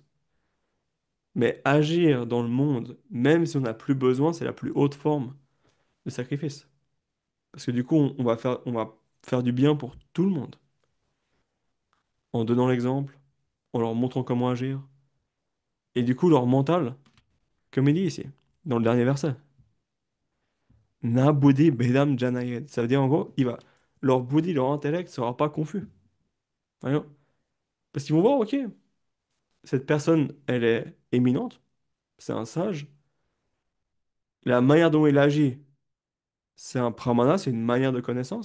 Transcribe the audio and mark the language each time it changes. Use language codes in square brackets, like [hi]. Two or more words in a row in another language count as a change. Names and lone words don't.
[fr] Mais agir dans le monde, même si on n'a plus besoin, c'est la plus haute forme de sacrifice. Parce que du coup, on va faire du bien pour tout le monde. En donnant l'exemple, en leur montrant comment agir. Et du coup, leur mental, comme il dit ici, dans le dernier verset. [sa] Na buddhi bedam janayed. [fr] Ça veut dire en gros, leur buddhi, leur intellect sera pas confus. Voyons. Parce qu'ils vont voir, ok, cette personne, elle est éminente, c'est un sage. La manière dont il agit, c'est un pramana, c'est une manière de connaissance.